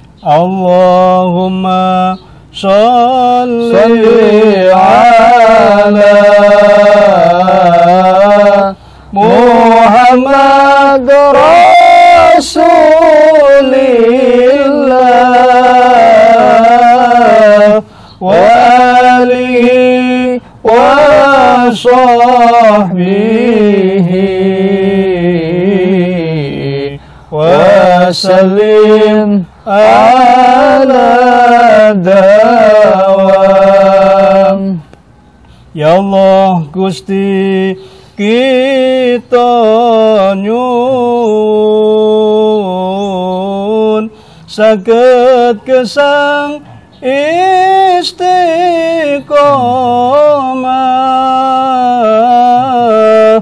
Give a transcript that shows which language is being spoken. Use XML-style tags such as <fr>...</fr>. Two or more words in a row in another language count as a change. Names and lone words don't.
<ar>اللهم صل على محمد رسول الله وعلى آله و وصحبه وسلم على الدوام.</ar> <jv>Ya Allah Gusti kita nyuwun saged gesang istiqomah.</jv>